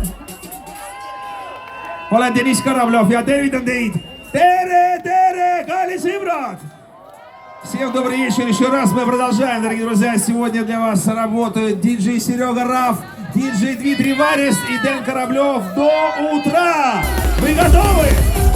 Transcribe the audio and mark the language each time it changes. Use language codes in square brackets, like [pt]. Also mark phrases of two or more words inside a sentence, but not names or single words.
[et] Olen Deniss Karablov ja tervitan teid. Tere, kallis sõbrad! [ru] Всем добрый вечер, еще раз мы продолжаем, дорогие друзья. Сегодня для вас работают диджей Серега Раф, диджей Дмитрий Варис и Дэн Кораблев до утра. Вы готовы?